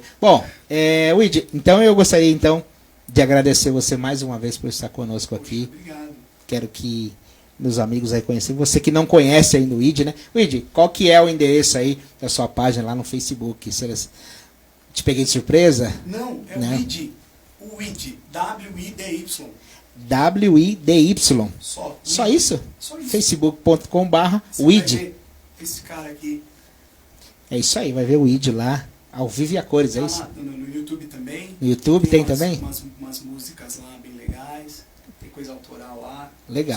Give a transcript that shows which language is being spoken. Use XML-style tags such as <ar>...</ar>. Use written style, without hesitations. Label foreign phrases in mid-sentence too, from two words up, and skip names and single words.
<pt>Bom, Wid, então eu gostaria então de agradecer você mais uma vez por estar conosco aqui. Obrigado. Quero que meus amigos aí conheçam. Você que não conhece ainda o Wid, né? Wid, qual que é o endereço aí da sua página lá no Facebook? Te peguei de surpresa? Não, é Né? o WIDY. O WIDY. W-I-D-Y. W-I-D-Y. Só isso? Só isso. facebook.com/Wid. Você vai ver esse cara aqui. É isso aí, vai ver o Wid lá, ao vivo e a cores, é Tá isso? lá no YouTube também. No YouTube tem umas, também? Umas músicas lá bem legais. Tem coisa autoral lá. Legal.</pt>